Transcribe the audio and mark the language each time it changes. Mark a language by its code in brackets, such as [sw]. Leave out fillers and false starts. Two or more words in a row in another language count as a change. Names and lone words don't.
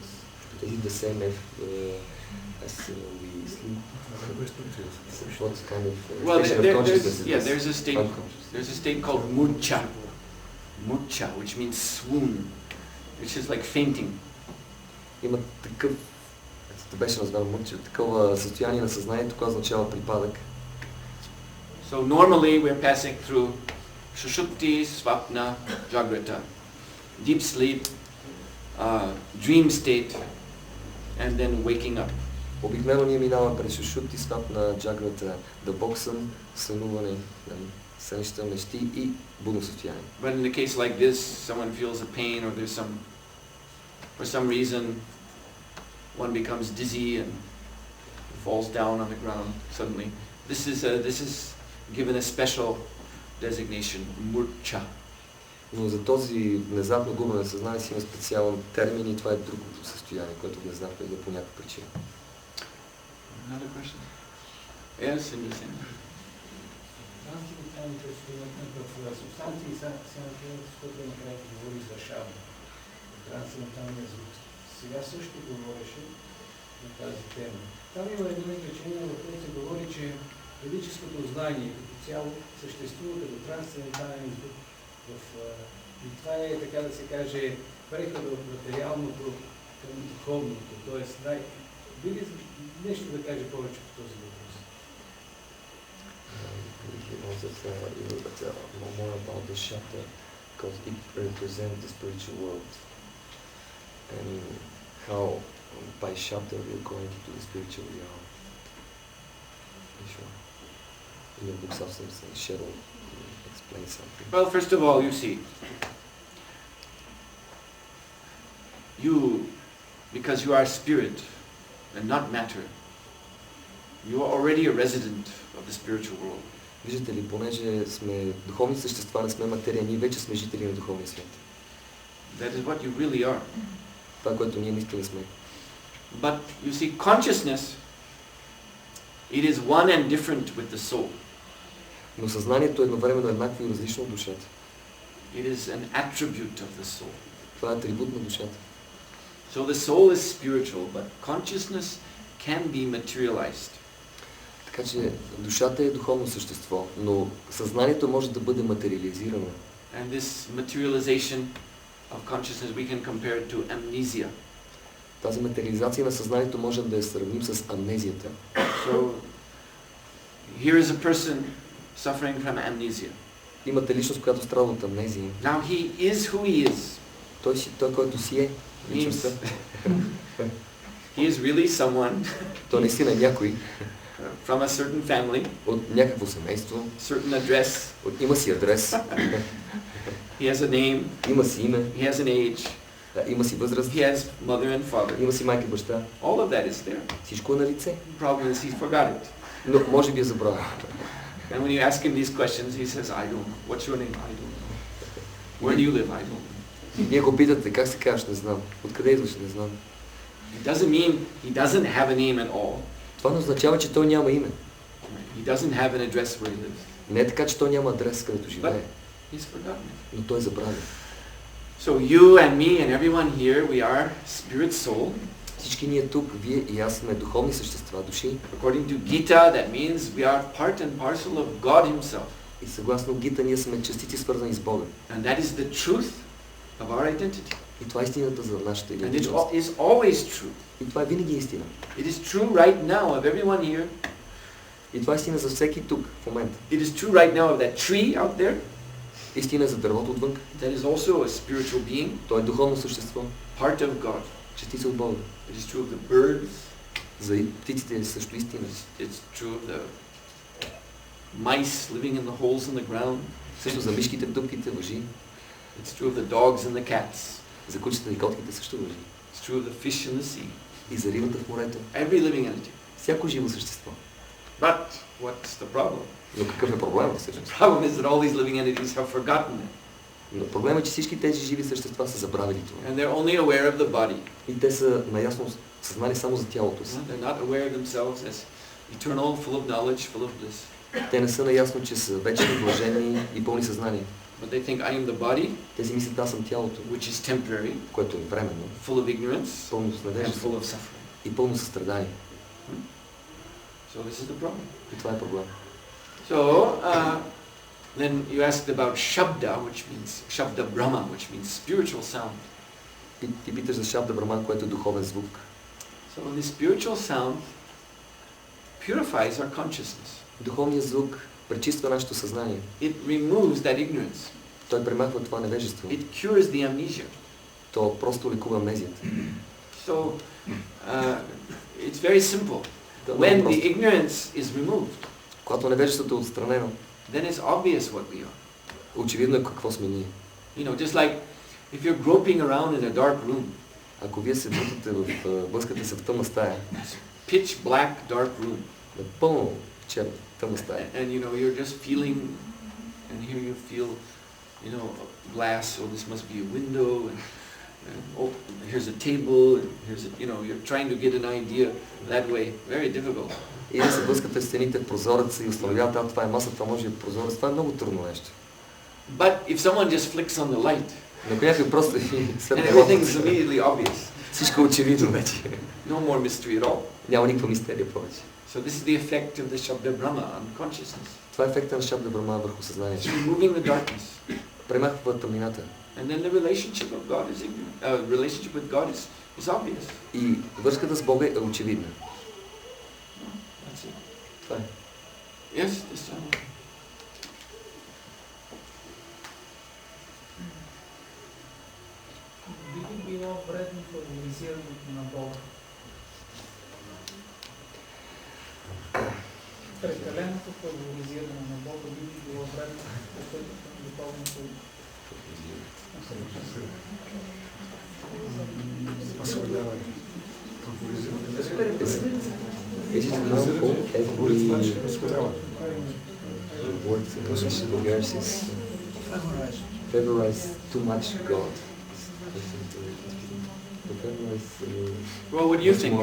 [en] Is it the same as we sleep? What kind of Well, station of consciousness is this? there's a state called murcha. Murcha, which means swoon, which is like fainting. [bg] Има такъв, беше названо мурча, такова състояние на съзнанието, което означава припадък. [en] So normally we're passing through Sushupti, Swapna, Jagrata, deep sleep, dream state, and then waking up. [bg] Обикновено ние минаваме през Сушупти, Свапна, Джаграта, дълбок сън, сънуване. сънища, мечти и будно състояние. [en] But in a case like this, someone feels a pain or there's for some reason, one becomes dizzy and falls down on the ground suddenly. This is given a special designation, murcha. [bg] Но за този внезапно губене на съзнание си има специален термин и това е другото състояние, което внезапно идва по някаква причина. [en] Another question? Yes, in the same. [bg] В субстанции защото накрая говори за шабда, трансценденталния звук. Сега също говореше на тази тема. Там има едно изречение, в което се говори, че ведическото знание като цяло съществува като трансцендентален звук. И това е, така да се каже, прехода от материалното към духовното. Тоест, би ли нещо да каже повече по този въпрос? [en] He wanted more about the chapter because it represents the spiritual world and how by chapter we are going into the spiritual realm. Sure. In your book Substance and Shadow explain something. Well, first of all, you see, because you are spirit and not matter, you are already a resident of the spiritual world. [bg] Виждате ли, понеже сме духовни същества, не сме материя, ние вече сме жители на духовния свят. [en] That is what you really are. [bg] Това, което ние наистина сме. [en] But you see, consciousness, it is one and different with the soul. [bg] Но съзнанието е едновременно еднакво и различно от душата. [en] It is an attribute of the soul. [bg] Това е атрибут на душата. [en] So the soul is spiritual, but consciousness can be materialized. [bg] Така че душата е духовно същество, но съзнанието може да бъде материализирано. [en] And this materialization of consciousness we can compare it to amnesia. [bg] Тази материализация на съзнанието може да я сравним с амнезията. [en] So here is a person suffering from amnesia. [bg] Имате личност, която страда от амнезия. [en] Now he is who he is. [bg] Той който си е личността. [en] He is really someone [bg] Той наистина е някой [en] from a certain family, [bg] от някакво семейство, [en] certain address. [bg] има си адрес, [en] He has a name. [bg] има си име, [en] He has an age. [bg] има си възраст, [en] He has mother and father. [bg] има си майка и баща. [en] All of that is there. [bg] Всичко е на лице. [en] The problem is he forgot it. [bg] Но може би е забравил. [en] And when you ask him these questions, he says, I don't know. What's your name? I don't know. Where do you live? I don't know. [bg] Вие го питате, как се казваш, не знам. Откъде идваш, не знам. [en] It doesn't mean he doesn't have a name at all. [bg] Това не означава, че той няма име. [en] He doesn't have an address where he lives. [bg] Не е така, че той няма адрес, където живее. [en] He's forgotten. [bg] Но той е забравил. [en] So you and me and everyone here, we are spirit soul. [bg] Всички ние тук, вие и аз сме духовни същества, души. [en] According to Gita, that means we are part and parcel of God Himself. [bg] И съгласно Гита, ние сме частици свързани с Бога. [en] And that is the truth of our identity. [bg] И това е истината за нашата [en] And it [bg] идентичност. [en] is always true. [bg] И това е винаги истина. [en] It is true right now of everyone here. [bg] И това е истина за всеки тук, в момента. [en] It is true right now of that tree out there. [bg] Истина е за дървото отвън. [en] That is also a spiritual being. [bg] То е духовно същество. [en] Part of God. [bg] Частица от Бога. [en] It is true of the birds. [bg] За птиците е също истина. [en] It's true of the mice living in the holes in the ground. [bg] Също за мишките, дупките важи. [en] It's true of the dogs and the cats. [bg] За кучета и котките също важи. [en] It's true of the fish in the sea. [bg] И за рибата в морето. [en] Every living entity. [bg] Всяко живо същество. [en] But what's the problem? [bg] Но какъв е проблемът [en] The [bg] всъщност? [en] problem is that all these living entities have forgotten it. [bg] Но проблемът е, че всички тези живи същества са забравили това. [en] And they're only aware of the body. [bg] И те са наясно съзнали само за тялото си. [en] They're not aware of themselves as eternal, full of knowledge, full of bliss. [bg] Те не са наясно, че са вечни, блажени и пълни съзнание. [en] But they think I am the body, [bg] Те си мислят, аз съм тялото, [en] which is temporary, [bg] което е временно, [en] full of ignorance, [bg] пълно с [en] and [bg] надежда [en] full of suffering. [bg] и пълно състрадание. [en] So this is the problem. [bg] И това е проблем. [en] So then you asked about Shabda, which means Shabda Brahma, which means spiritual sound. [bg] Ти питаш за Шабда Браман, което е духовен звук. [en] So this spiritual sound purifies our consciousness. [bg] Духовният звук пречиства нашето съзнание. [en] It removes that ignorance. [bg] Той премахва това невежество. [en] It cures the amnesia. [bg] То просто лекува амнезията. [en] So it's very simple. [bg] То е [en] When [bg] много [en] the [bg] просто. [en] ignorance is removed, [bg] Когато невежеството е отстранено, [en] then it's obvious what we are. [bg] очевидно е какво сме ние. [en] You know, just like if you're groping around in a dark room. [bg] Ако вие се блъскате се в тъмна стая, [en] Pitch black dark room. [bg] напълно черна, тъмна стая. [en] And you know, you're just feeling, and here you feel, you know, glass, oh this must be a window, and oh here's a table, and here's a, you know, you're trying to get an idea that way. Very difficult. [bg] И да се блъскате в стените, в прозореца и установявате, това е маса, това може и прозорец, това е много трудно нещо. [en] But if someone just flicks on the light, [bg] Но някой просто [en] and everything's immediately obvious. [bg] Всичко е очевидно вече. [en] No more mystery at all. [bg] Няма никаква мистерия повече. [en] So this is the effect of the Shabda Brahma on consciousness. [bg] Това е ефекта на Шабда Брахма върху съзнанието. [en] It's removing the darkness. [bg] Премахва тъмнината. [en] And then the relationship of God is relationship with God is obvious. [bg] И връзката с Бога е очевидна. [en] That's it. [bg] Това е. [en] Yes, this one. [bg] Би ли било вредно фаворизирането на Бога? Прекаленото фаворизиране на Бога би ли било вредно по пътята на духовното Освободяване. [en] It is harmful every word in English vulgaris is favorize too much God. Well, what do you think?